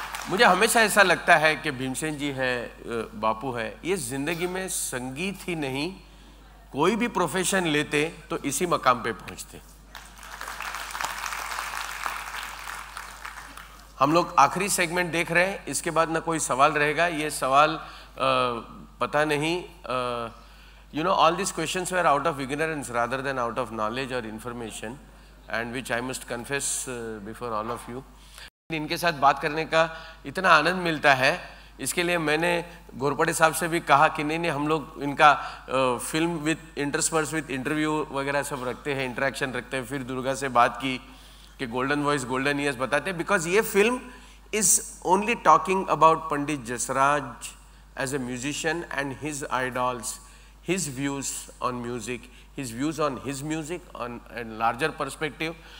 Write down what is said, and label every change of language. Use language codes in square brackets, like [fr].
[hi] मुझे हमेशा ऐसा लगता है कि भीमसेन जी है, बापू है, ये जिंदगी में संगीत ही नहीं कोई भी प्रोफेशन लेते तो इसी मकाम पे पहुंचते। हम लोग आखिरी सेगमेंट देख रहे हैं, इसके बाद ना कोई सवाल रहेगा। ये सवाल पता नहीं, [en] you know, all these questions were out of ignorance rather than out of knowledge or information, and which I must confess before all of you. [hi] इनके साथ बात करने का इतना आनंद मिलता है, इसके लिए मैंने घोरपड़े साहब से भी कहा कि नहीं हम लोग इनका film [en] with intersperse with interview [hi] वगैरह सब रखते हैं, इंटरेक्शन रखते हैं। फिर दुर्गा से बात की कि [en] golden voice golden years [hi] बताते हैं, [en] Because ये film is only talking about Pandit Jasraj as a musician and his idols, his views on music, his views on his music on a larger perspective।